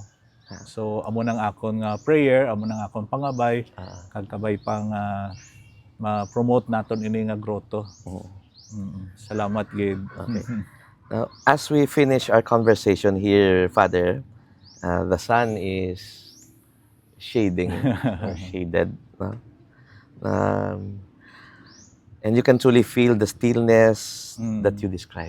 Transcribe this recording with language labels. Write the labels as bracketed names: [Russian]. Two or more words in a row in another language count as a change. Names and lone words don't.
[Hiligaynon] So amo nang akon nga prayer, amo nang akon pangabay kag kabay pang ma-promote naton ini nga grotto. Salamat gid. [English] Okay. Now, as we finish our conversation here, Father, the sun is shading or shaded. No? And you can truly feel the stillness that you described.